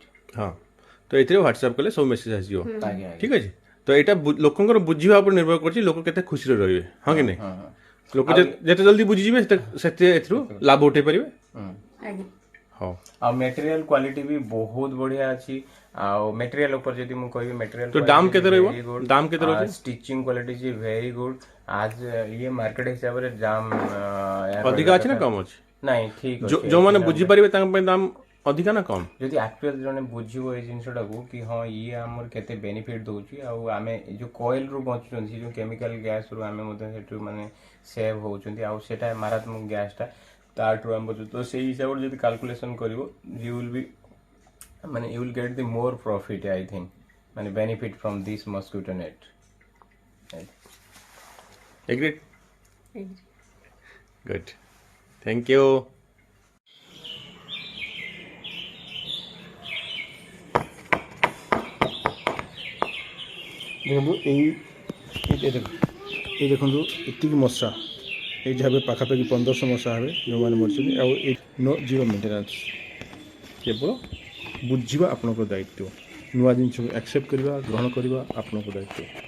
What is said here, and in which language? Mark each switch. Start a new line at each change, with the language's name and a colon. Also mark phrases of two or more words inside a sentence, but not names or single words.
Odia: ହଁ ତ ଏଥିରେ ହ୍ୱାଟ୍ସଆପ୍ କଲେ ସବୁ ମେସେଜ ଆସିଯିବ ଠିକ୍ ଅଛି ତ ଏଇଟା ଲୋକଙ୍କର ବୁଝିବା ଉପରେ ନିର୍ଭର କରୁଛି ଲୋକ କେତେ ଖୁସିରେ ରହିବେ ହଁ କି ନାହିଁ ଲୋକ ଯେତେ ଜଲ୍ଦି ବୁଝିଯିବେ ସେତେ ଏଥିରୁ ଲାଭ ଉଠେଇ ପାରିବେ ହଁ ଆଉ
English: material quality
Odia: ବି ବହୁତ ବଢିଆ ଅଛି ଆଉ ମେଟେରିଆଲ ଉପରେ ଯଦି ମୁଁ କହିବି ମେଟେରିଆଲ ତ ଦାମ କେତେ ରହିବ ଦାମ କେତେ ରହିବ
English: stitching quality
Hindi: जी
English: very good
Hindi: आज ये मार्केट हिसाब रे दाम
Odia: ଅଧିକା ଅଛି ନା କମ ଅଛି
Hindi: नहीं ठीक
Odia: ଯୋଉମାନେ ବୁଝିପାରିବେ ତାଙ୍କ ପାଇଁ ଦାମ ଅଧିକା ନା କମ ଯଦି ଆକ୍ଚୁଆଲ ଜଣେ ବୁଝିବ ଏଇ ଜିନିଷଟାକୁ କି ହଁ ଇଏ ଆମର କେତେ ବେନିଫିଟ ଦଉଛି ଆଉ ଆମେ ଏ ଯୋଉ କଏଲ ରୁ ବଞ୍ଚୁଛନ୍ତି ସେ ଯୋଉ
English: chemical gas
Odia: ରୁ ଆମେ ମଧ୍ୟ ସେଠୁ ମାନେ ସେଭ୍ ହଉଛନ୍ତି ଆଉ ସେଟା ମାରାତ୍ମକ ଗ୍ୟାସଟା ତାଠୁ ଆମେ ବଞ୍ଚୁ ତ ସେଇ ହିସାବରେ ଯଦି କାଲକୁଲେସନ କରିବ
English: you will be
Odia: ମାନେ
English: you will get the more profit I think
Odia: ମାନେ
English: benefit from this mosquito net Agreed? Good. Thank you.
Odia: ଦେଖନ୍ତୁ ଏଇ ଦେଖନ୍ତୁ ଏତିକି ମଶା ଏଇ ଯାହା ପାଖାପାଖି 1500 ମଶା ହେବେ ଯେଉଁମାନେ ମରିଛନ୍ତି ଆଉ ଏ
English: zero maintenance
Odia: କେବଳ ବୁଝିବା ଆପଣଙ୍କ ଦାୟିତ୍ୱ ନୂଆ ଜିନିଷକୁ ଆକ୍ସେପ୍ଟ କରିବା ଗ୍ରହଣ କରିବା ଆପଣଙ୍କ ଦାୟିତ୍ୱ